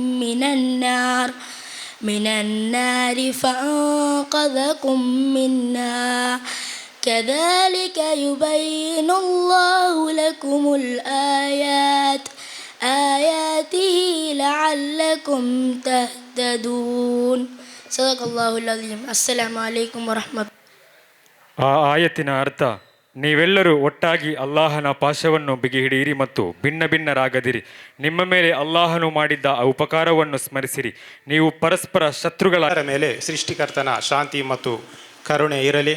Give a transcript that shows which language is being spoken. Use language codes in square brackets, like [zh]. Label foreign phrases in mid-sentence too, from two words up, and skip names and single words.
[ar] من النار فأنقذكم منها كذلك يبين الله لكم آياته لعلكم تهتدون. صدق الله العظيم. السلام عليكم ورحمة الله. [kn] ಆ ಆಯತಿನ ಅರ್ಥ: ನೀವೆಲ್ಲರೂ ಒಟ್ಟಾಗಿ ಅಲ್ಲಾಹನ ಪಾಶವನ್ನು ಬಿಗಿ ಹಿಡಿಯಿರಿ ಮತ್ತು ಭಿನ್ನ ಭಿನ್ನರಾಗದಿರಿ. ನಿಮ್ಮ ಮೇಲೆ ಅಲ್ಲಾಹನು ಮಾಡಿದ್ದ ಆ ಉಪಕಾರವನ್ನು ಸ್ಮರಿಸಿರಿ. ನೀವು ಪರಸ್ಪರ ಶತ್ರುಗಳ ಮೇಲೆ ಸೃಷ್ಟಿಕರ್ತನ ಶಾಂತಿ ಮತ್ತು ಕರುಣೆ ಇರಲಿ.